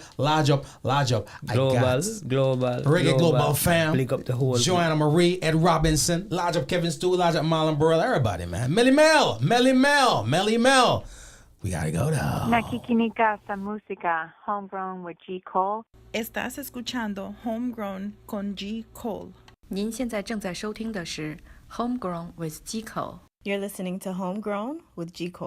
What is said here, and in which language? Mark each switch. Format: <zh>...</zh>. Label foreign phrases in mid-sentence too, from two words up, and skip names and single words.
<en>Global. Reggae Global fam. Pick up the whole Joanna Marie, Ed Robinson. Large up Kevin Stu, large up Marlon Burrell. Everybody, man. Melly Mel. We gotta go now.</en> <tl>Nakikinika sa música, Homegrown with G.</tl> <en>Cole.</en> <es>Estás escuchando Homegrown con G.</es> <en>Cole.</en> <zh>您现在正在收听的是 Homegrown with G. Cole.</zh> <en>You're listening to Homegrown with G. Cole.</en>